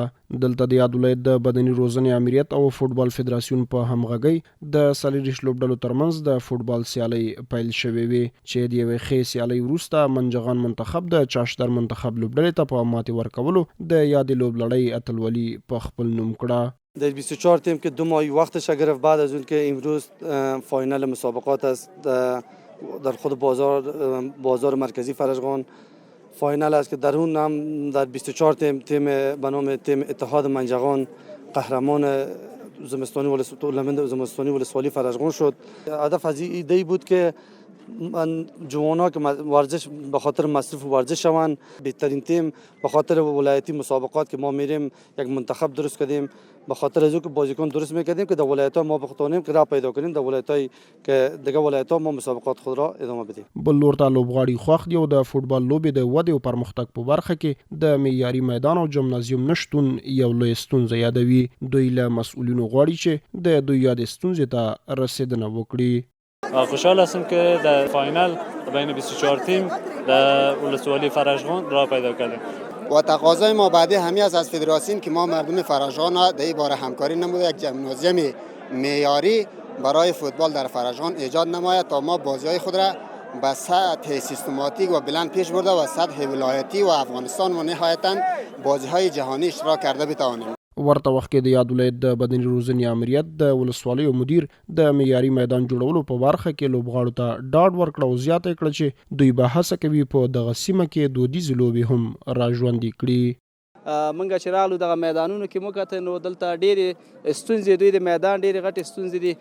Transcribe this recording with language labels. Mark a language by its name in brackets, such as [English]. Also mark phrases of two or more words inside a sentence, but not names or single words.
[Pashto] دلته د یاد ولایت د بدني روزنې امریت او فوټبال فدراسیون په همغږۍ د 40 لوبډلو ترمنځ د فوټبال سیالۍ پیل شوې وې چې د یوې ښې سیالۍ وروسته منجغان منتخب د چاشتر منتخب لوبډلې ته په ماتې ورکولو د یادې لوبلړۍ اتلولي په خپل نوم کړه. [Persian] در 24 تیم که 2 ماه وقتش گرفت بعد از اون که امروز فاینال مسابقات است در خود بازار مرکزی فرجغان فاینال است که در اون هم در 24 تیم به نام تیم اتحاد منجغان قهرمان زمستانی ولسوالی فرجغان شد. هدف از این ایده بود که جوان‌ها که ورزش به خاطر مصرف ورزش شوند. بهترین تیم به خاطر ولایتی مسابقات که ما میریم یک منتخب درست کردیم، به خاطر از اینکه بازیکن درست میکردیم که در ولایت‌ها ما بخوتونیم که راه پیدا کنیم در ولایت‌های که دیگه ولایت‌ها ما مسابقات خود را ادامه بدیم. [Pashto] بل لور ته لوبغاړي خوښ دي او د فوټبال لوبې د ودې او پرمختګ په برخه کې د معیاري میدان او جمنازیوم نشتون یو لوی ستونزه یادوي. دوی له مسؤلینو غواړي چې د دوی یادې ستونزې ته رسیدنه وکړي. [Persian] خوشحال هستم که در فاینال بین 24 تیم در ولسوالی فرجغان راه پیدا کردیم. و تقاضای ما بعدی همی است از فدراسیون که ما مردم فرجغان در این باره همکاری نموده، یک جمنازیوم معیاری برای فوتبال در فرجغان ایجاد نماید تا ما بازی‌های خود را به سطح سیستماتیک و بلند پیش برده و سطح ولایتی و افغانستان و نهایتاً بازی‌های جهانی اشتراک کرده بتوانیم. [Pashto] ورته وخت کې د یاد ولایت د بدني روزنې امریت د ولسوالیو مدیر د معیاري میدان جوړولو په برخه کې لوبغاړو ته ډاډ ورکړ او زیاته کړه چې دوی به هڅه کوي په دغه سیمه کې دودیزې لوبې هم راژوندي کړي. منګه چې راغلو دغه میدانونو کې مو کتل نو دلته ډېرې ستونزې دوی د میدان ډېرې غټې ستونزې دي.